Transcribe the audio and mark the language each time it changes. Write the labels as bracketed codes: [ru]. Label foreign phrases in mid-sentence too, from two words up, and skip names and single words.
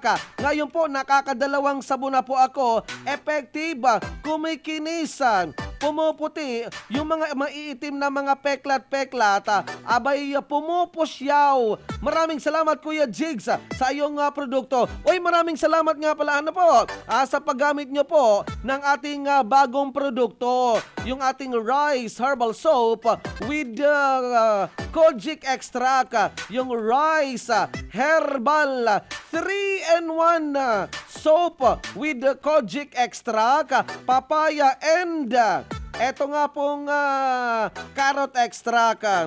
[tl] Ngayon po, nakakadalawang sabon na po ako. Effective, kumikinisan, pumuputi, yung mga maiitim na mga peklat-peklat, abay pumupusyaw. Maraming salamat Kuya Jigs sa iyong produkto. Uy, maraming salamat nga pala sa paggamit nyo po ng ating bagong produkto, yung ating Rice Herbal Soap with kojic extract, yung Rice Herbal 3 and 1 soap with kojic extract, papaya and eto nga pong [en] carrot extract.